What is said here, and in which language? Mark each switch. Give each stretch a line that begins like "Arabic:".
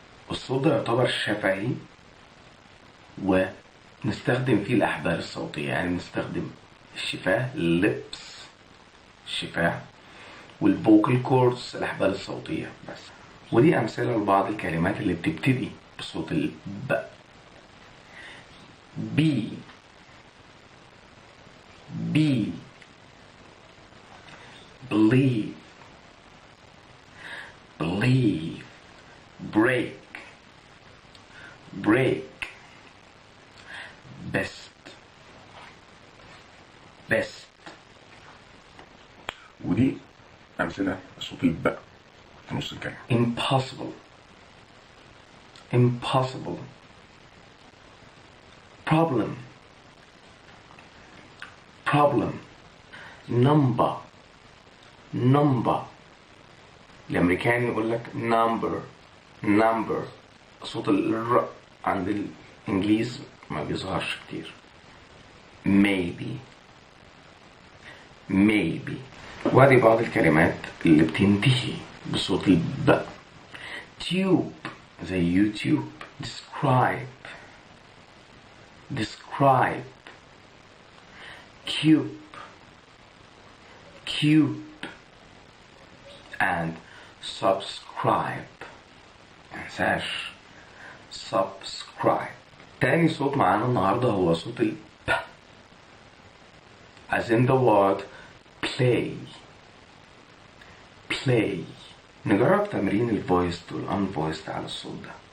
Arabic: الصوت ده يعتبر شفهي ونستخدم فيه الأحبال الصوتية، يعني نستخدم الشفاه lips، الشفاه، والفوكال كوردز الأحبال الصوتية بس. ودي أمثلة لبعض الكلمات اللي بتبتدي بصوت الب.
English: B B believe believe break break best best.
Arabic: ودي أمثلة لصوت الب في نص الكلمة.
English: impossible impossible. problem problem. number number.
Arabic: الأمريكاني يقول لك
English: number number.
Arabic: صوت الر عند الإنجليز ما بيظهرش كتير.
English: maybe maybe.
Arabic: وادي بعض الكلمات اللي بتنتهي بصوت الب. tube زي يوتيوب.
English: describe describe. cube cube and subscribe.
Arabic: منساش
English: subscribe.
Arabic: تاني صوت معانا النهاردة هو صوت ال P
English: as in the word play play.
Arabic: نجرب تمرين الفويست والانفويست على الصوت ده.